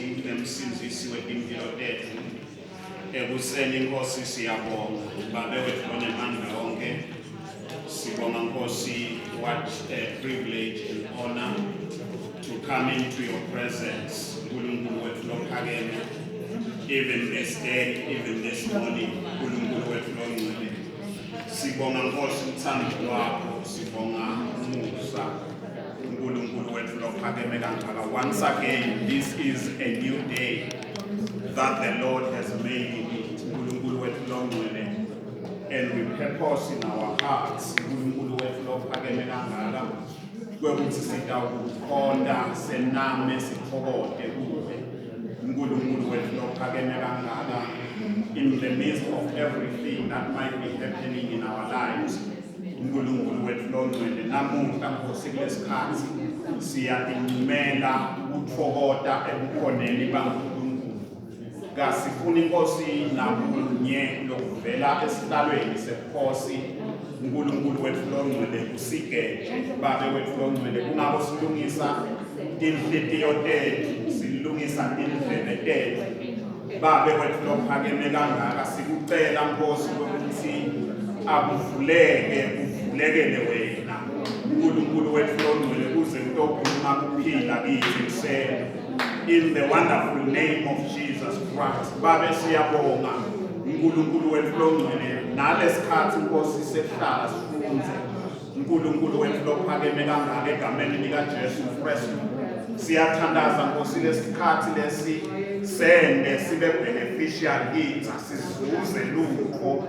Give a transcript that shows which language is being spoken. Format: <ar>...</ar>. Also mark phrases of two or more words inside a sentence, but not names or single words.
<ss>singemsindisi wetimpilo tethu. Ekuseni Nkosi siyabonga, Babe wethu onemandla onke. Sibonga Nkosi,</ss> <en>what a privilege and honor to come into your presence.</en> <ss>Nkulunkulu wethu lophakeme.</ss> <en>Even this day, even this morning,</en> <ss>Nkulunkulu wethu longcwele. Sibonga Nkosi uthando lwakho, sibonga umusa. Nkulunkulu wethu lophakeme kangaka.</ss> <en>Once again, this is a new day that the Lord has made.</en> <ss>Nkulunkulu wethu longcwele.</ss> <en>And we purpose in our hearts,</en> <ss>Nkulunkulu wethu lophakeme kangaka, kwekuthi sitawukhonda sename sithokoze kuwe. Nkulunkulu wethu lophakeme kangaka,</ss> <en>in the midst of everything that might be happening in our lives.</en> <ss>Nkulunkulu wethu longcwele, namuhla Nkosi kulesikhathi siyatimela ukuthokoza ebukhoneni baNkulunkulu. Kasifuni Nkosi nakunye lokuvela esihlalweni sebukhosi. Nkulunkulu wethu longcwele usigeje, Babe wethu longcwele, kungabo silungisa inhliziyo tethu, silungisa indlebe tethu. Babe wethu lophakeme kangaka, sikucela Nkosi ukuthi akuvuleke, kuvulekele wena. Nkulunkulu wethu longcwele, kuze kutokhuluma kuphila kithi kuseni.</ss> <en>In the wonderful name of Jesus Christ.</en> <ss>Babe siyabonga, Nkulunkulu wethu longcwele, nalesikhathi Nkosi sehlala sifunze. Nkulunkulu wethu lophakeme kangaka egameni likaJesu Kristu. Siyathandaza Nkosi lesikhathi lesi sende sibe beneficial kithi, sizuze lutho.</ss>